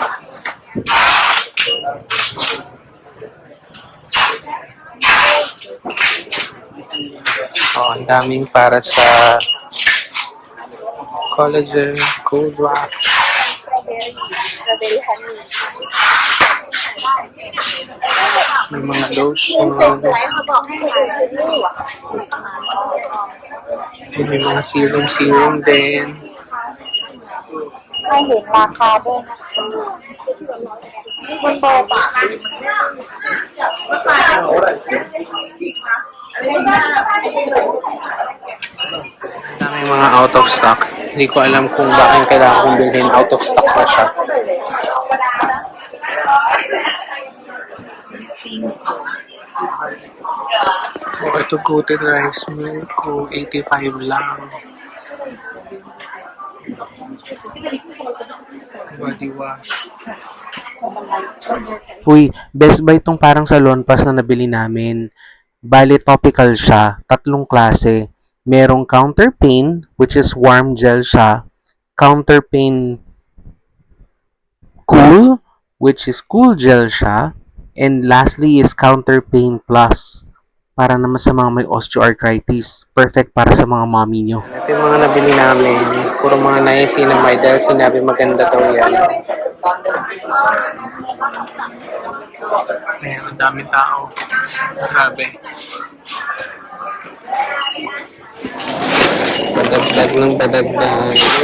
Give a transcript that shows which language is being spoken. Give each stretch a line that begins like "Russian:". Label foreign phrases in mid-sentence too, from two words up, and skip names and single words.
Filipino: Oh, ang daming para sa collagen,
English: cold wax.
Filipino: May mga lotion. May mga serum din.
Thai: ให้เห็นราคาด้วยนะมันโบปะ
Filipino: May mga
English: out of stock.
Filipino: Hindi ko alam kung bakit kailangan kong bilhin.
English: Out of stock
Filipino: pa siya. Oh, ito
English: coated rice milk
Filipino: ko. 85 lang.
English: Body wash.
Filipino: Uy, Best Buy tong parang salon pass na nabili namin. Bali, topical siya. 3 klase. Merong counter pain,
English: which is warm gel
Filipino: siya. Counter pain cool,
English: which is cool gel
Filipino: siya.
English: And lastly is counter pain plus.
Filipino: Para naman sa mga may osteoarthritis. Perfect para sa mga mommy nyo. Ito yung mga nabili namin. Puro mga niacinamide dahil sinabi maganda daw yan. Ayan, ang daming tao. Grabe. Badagdag ng badagdag.